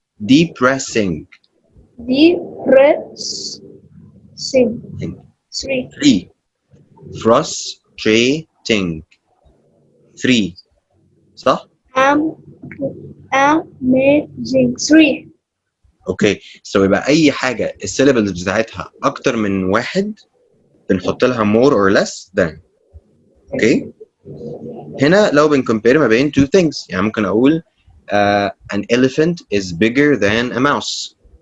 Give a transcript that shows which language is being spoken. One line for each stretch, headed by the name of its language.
English: depressing three. frustrating three صح؟ amazing three.
Arabic: اوكي so يبقى اي حاجه السيلابلز بتاعتها اكتر من واحد بنحط لها more or less than. اوكي هنا لو بنكمبير ما بين two things يعني ممكن اقول
English: an elephant is bigger than a mouse.